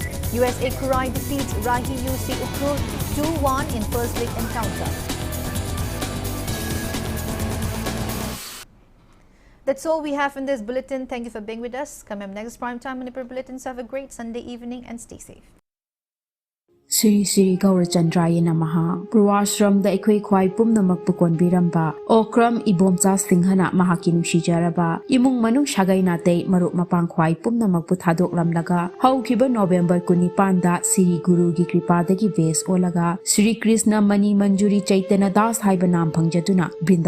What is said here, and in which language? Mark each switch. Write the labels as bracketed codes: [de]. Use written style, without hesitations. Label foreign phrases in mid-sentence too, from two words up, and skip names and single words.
[en] USA Kurai defeats Rahi UC Ukrul 2-1 in first league encounter. That's all we have in this bulletin. Thank you for being with us. Come up next prime time Manipur Bulletin. So have a great Sunday evening and stay safe. [sa] श्री श्री गौर चन्द्राय नमः [mni] Purwashram da Ekwei Kwai Pumnamak Pukon Biramba Okram Ibomcha Singhana Mahaki Nushijaraba Imung Manung Shagai Nate Maruk Mapang Kwai Pumnamak Puthadok Lamlaga Haukiba November Kunipanda Siri Guru Gi Kripadagi Ves Olaga Sri Krishna Mani Manjuri Chaitanya Das Haibanam Pangjatuna Brinda